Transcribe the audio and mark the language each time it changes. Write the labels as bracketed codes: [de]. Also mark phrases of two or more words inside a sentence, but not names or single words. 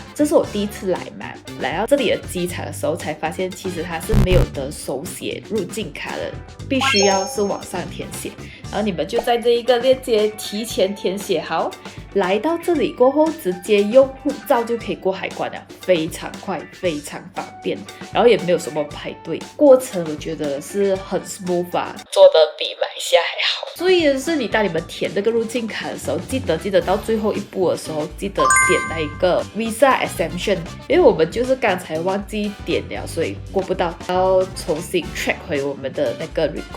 [zh] 這是我第一次來嘛，來到這裡的機場的時候才發現，其實它是沒有得手寫入境卡的，必須要是網上填寫。然後你們就在這一個鏈接提前填寫好，來到這裡過後直接用護照就可以過海關了，非常快，非常方便，然後也沒有什麼排隊，過程我覺得是很 smooth。做的比馬來西亞還好。所以是你当你们填这个入境卡的时候，记得到最后一步的时候，记得点那一个 [en] Visa Exemption， [zh] 因为我们就是刚才忘记点了，所以过不到，要重新 track 回我们的那个 record。